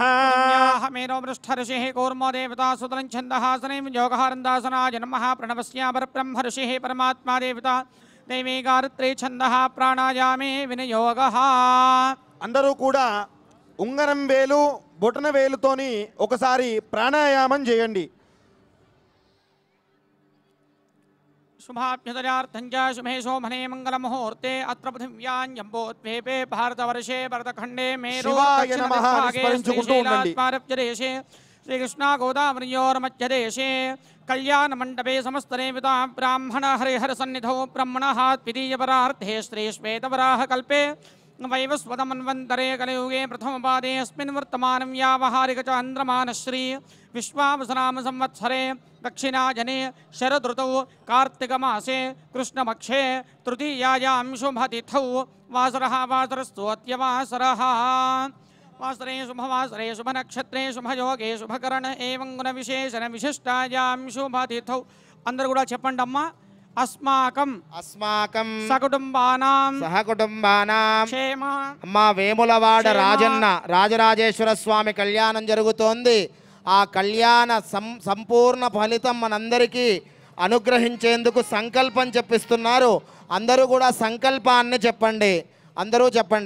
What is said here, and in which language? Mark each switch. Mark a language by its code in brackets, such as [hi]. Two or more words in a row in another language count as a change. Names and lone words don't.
[sa] మేరో పృష్ఠ ఋషిః కూర్మో దేవతా సుతలం ఛందహాసనం యోగహారందాసనాయ నమః ప్రణవస్య పరబ్రహ్మ ఋషిః పరమాత్మా దేవత దైవీ గాయత్రీ ఛందః ప్రాణాయామే వినియోగః. [te] అందరూ కూడా ఉంగరం వేలు బొటన వేలుతోని ఒకసారి ప్రాణాయామం చేయండి. [sa] शुभाभ्युदयार्थं च शुभे शोभने मङ्गलमुहूर्ते अत्र पृथिव्याञ्जम्बोद्वीपे भारतवर्षे भरतखण्डे శివాయ నమః [te] స్మరించుకుంటూ ఉండండి. [sa] मेरुदेशे श्रीकृष्णा गोदावरीयोर्मध्यदेशे कल्याणमण्डपे समस्तदेवता ब्राह्मण हरिहरसन्निधौ ब्रह्मणः द्वितीयपरार्धे श्रीश्वेतवराहकल्पे वैवस्वतमन्वन्तरे कलियुगे प्रथमपादे अस्मिन् वर्तमानं व्यावहारिक चान्द्रमानश्री विश्वावसनाम संवत्सरे दक्षिणाजने शरदृतौ कार्तिकमासे कृष्णपक्षे तृतीयायां शुभतिथौ वासरः वासरस्तु अत्यवासरः. वासरे शुभवासरे शुभनक्षत्रे शुभयोगे शुभकरण एवं गुणविशेषण विशिष्टायां शुभतिथौ. [te] అందరూ కూడా చెప్పండి అమ్మా. [sa] अस्माकं अस्माकं सकुटुंबानां सहकुटुंबानां క్షేమ [te] అమ్మా వేములవాడ రాజన్న రాజరాజేశ్వర స్వామి కళ్యాణం జరుగుతోంది. ఆ కళ్యాణ సంపూర్ణ ఫలితం మనందరికీ అనుగ్రహించేందుకు సంకల్పం చెప్పిస్తున్నారు. అందరూ కూడా సంకల్పాన్ని చెప్పండి. అందరూ చెప్పండి.